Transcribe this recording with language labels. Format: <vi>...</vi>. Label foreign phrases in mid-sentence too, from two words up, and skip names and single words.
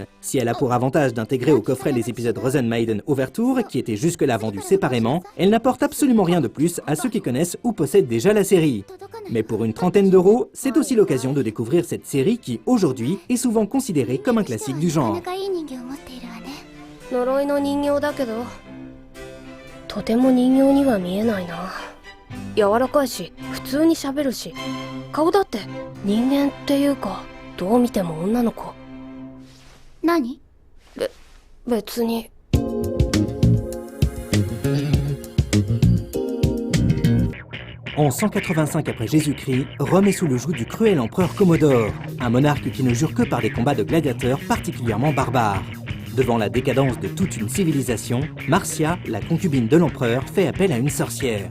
<fr>Si elle a pour avantage d'intégrer au coffret les épisodes Rosen Maiden Overture, qui étaient jusque-là vendus séparément, elle n'apporte absolument rien de plus à ceux qui connaissent ou possèdent déjà la série. Mais pour une trentaine d'euros, c'est aussi l'occasion de découvrir cette série qui, aujourd'hui, est souvent considérée comme un classique du genre.</fr> <ja>呪いの人形だけど、とても人形には見えないな。柔らかいし、普通に喋るし、顔だって人間っていうか、どう見ても女の子。何？別に。</ja> <fr>En 185 après Jésus-Christ, Rome est sous le joug du cruel empereur Commodore, un monarque qui ne jure que par des combats de gladiateurs particulièrement barbares. Devant la décadence de toute une civilisation, Marcia, la concubine de l'empereur, fait appel à une sorcière.</fr>